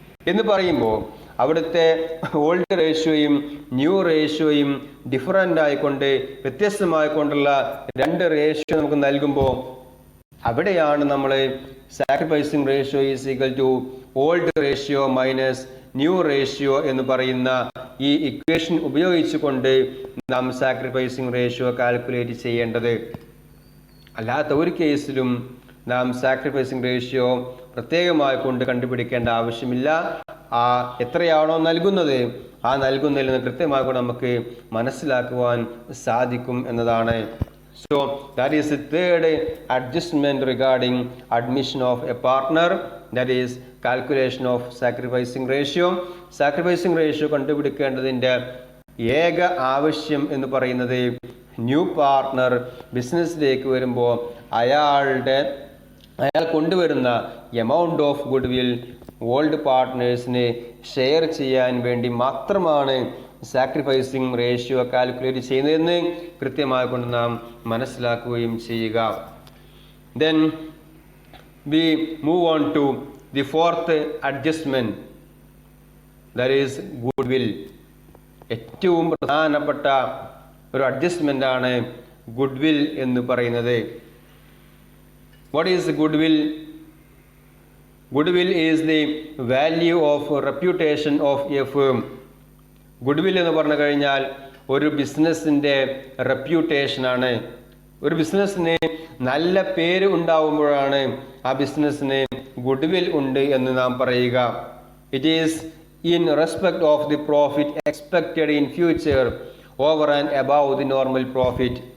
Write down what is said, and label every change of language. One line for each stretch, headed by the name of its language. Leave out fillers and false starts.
Malayalam: എന്ന് പറയുമ്പോൾ അവിടുത്തെ ഓൾഡ് റേഷ്യോയും ന്യൂ റേഷ്യോയും ഡിഫറൻ്റ് ആയിക്കൊണ്ട് വ്യത്യസ്തമായിക്കൊണ്ടുള്ള 2 റേഷ്യോ നമുക്ക് നൽകുമ്പോൾ അവിടെയാണ് നമ്മൾ
English: sacrificing ratio is equal to old ratio minus new ratio
Malayalam: എന്ന് പറയുന്ന ഈ ഇക്വേഷൻ ഉപയോഗിച്ചുകൊണ്ട് നാം സാക്രിഫൈസിങ് റേഷ്യോ കാൽക്കുലേറ്റ് ചെയ്യേണ്ടത്. അല്ലാത്ത ഒരു കേസിലും നാം സാക്രിഫൈസിങ് റേഷ്യോ പ്രത്യേകമായി കൊണ്ട് കണ്ടുപിടിക്കേണ്ട ആവശ്യമില്ല. ആ എത്രയാണോ നൽകുന്നത് ആ നൽകുന്നതിൽ നിന്ന് കൃത്യമായി കൊണ്ട് നമുക്ക് മനസ്സിലാക്കുവാൻ സാധിക്കും എന്നതാണ്.
English: So that is the third adjustment regarding admission of a partner, that is calculation of sacrificing ratio.
Malayalam: Sacrificing ratio കണ്ടുപിടിക്കേണ്ടതിൻ്റെ ഏക ആവശ്യം എന്ന് പറയുന്നത് ന്യൂ പാർട്ട്ണർ ബിസിനസ്സിലേക്ക് വരുമ്പോൾ അയാൾ കൊണ്ടുവരുന്ന amount of good will old പാർട്ട്നേഴ്സിന് share ചെയ്യാൻ വേണ്ടി മാത്രമാണ് സാക്രിഫൈസിങ് റേഷ്യോ കാൽക്കുലേറ്റ് ചെയ്യുന്നതെന്ന് കൃത്യമായി കൊണ്ട് നാം മനസ്സിലാക്കുകയും ചെയ്യുക.
English: Then we move on to the fourth adjustment, that is goodwill.
Malayalam: ഏറ്റവും പ്രധാനപ്പെട്ട ഒരു അഡ്ജസ്റ്റ്മെൻ്റ് ആണ് ഗുഡ് വിൽ എന്ന് പറയുന്നത്.
English: What is goodwill? Goodwill is the value of reputation of a firm.
Malayalam: Good will എന്ന് പറഞ്ഞു കഴിഞ്ഞാൽ ഒരു ബിസിനസ്സിൻ്റെ റെപ്യൂട്ടേഷനാണ്. ഒരു ബിസിനസ്സിന് നല്ല പേര് ഉണ്ടാവുമ്പോഴാണ് ആ ബിസിനസ്സിന് ഗുഡ് വിൽ ഉണ്ട് എന്ന് നാം പറയുക.
English: It is in respect of the profit expected in future over and above the normal profit.